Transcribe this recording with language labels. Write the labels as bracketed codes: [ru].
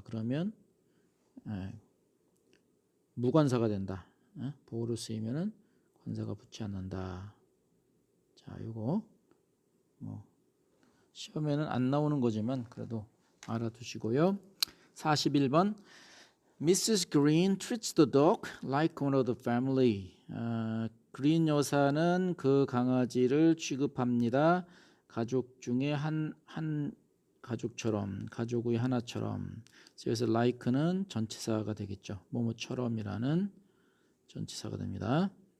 [ko] 그러면 무관사가 된다. 보호로 쓰이면은 관사가 붙지 않는다. 자, 이거 시험에는 안 나오는 거지만 그래도 알아두시고요. [en] 41번. Mrs. Green treats the dog like one of the family. [ko] 그린 여사는 그 강아지를 취급합니다. 가족 중에 한 가족처럼, 가족의 하나처럼. 그래서 like는 전치사가 되겠죠. 뭐뭐처럼이라는 전치사가 됩니다.